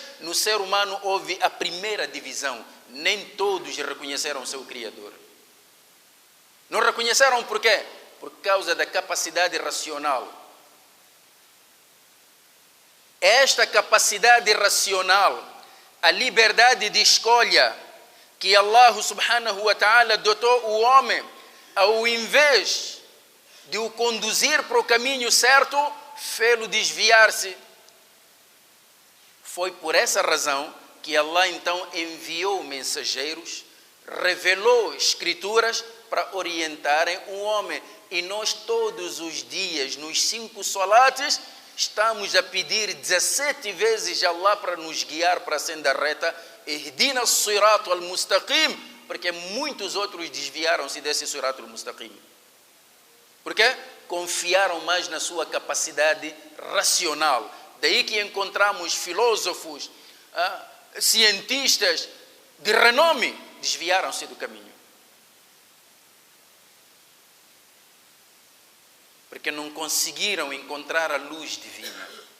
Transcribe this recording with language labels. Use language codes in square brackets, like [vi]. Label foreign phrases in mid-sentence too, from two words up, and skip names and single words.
[pt] No ser humano houve a primeira divisão. Nem todos reconheceram o seu Criador. Não reconheceram por quê? Por causa da capacidade racional. Esta capacidade racional, a liberdade de escolha que Allah [ar] سبحانه وتعالى [pt] dotou o homem, ao invés de o conduzir para o caminho certo, fê-lo desviar-se. Foi por essa razão que Allah então enviou mensageiros, revelou escrituras para orientarem o homem. E nós todos os dias, nos 5 salates, estamos a pedir 17 vezes a Allah para nos guiar para a senda reta. [ar] اهدنا الصراط المستقيم, [pt] porque muitos outros desviaram-se desse [ar] صراط المستقيم. [pt] Por quê? Confiaram mais na sua capacidade racional. Daí que encontramos filósofos, cientistas de renome, desviaram-se do caminho. Porque não conseguiram encontrar a luz divina.